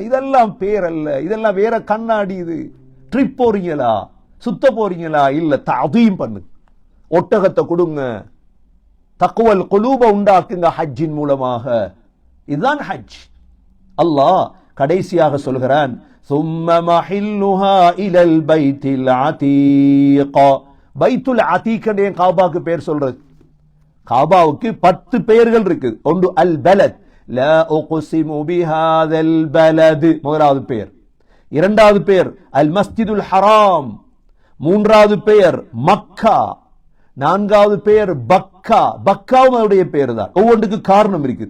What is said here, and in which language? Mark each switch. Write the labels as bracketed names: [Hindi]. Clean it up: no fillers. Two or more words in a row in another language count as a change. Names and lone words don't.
[Tamil] இதெல்லாம் பேர் அல்ல, இதெல்லாம் வேற கண்ணாடி. இது ட்ரிப் போறீங்களா, சுத்த போறீங்களா? இல்ல, தஅதீம் பண்ணு, ஒட்டகத்தை கொடுங்க, [Arabic] تقوى القلوب [Tamil] உண்டாக்குங்க ஹஜ்ஜின் மூலமாக. இதுதான் ஹஜ். அல்லாஹ் கடைசியாக சொல்கிறான், [Arabic] ثم محلها الى البيت العتيق. [Tamil] பைத்துல் ஆதீக் என்ற காபாக்கு பேர் சொல்றது. காபாவுக்கு 10 பெயர்கள் இருக்கு. ஒன்று அல் பலத், [Arabic] لا أقسم بهذا البلد, [Tamil] முதலாவது பெயர். இரண்டாவது பெயர் அல் மஸ்ஜிதுல் ஹராம், மூன்றாவது பெயர் மக்கா, நான்காவது பெயர் பக்கா, பக்காவும் அவருடைய பெயர் தான், ஒவ்வொன்றுக்கு காரணம் இருக்குது.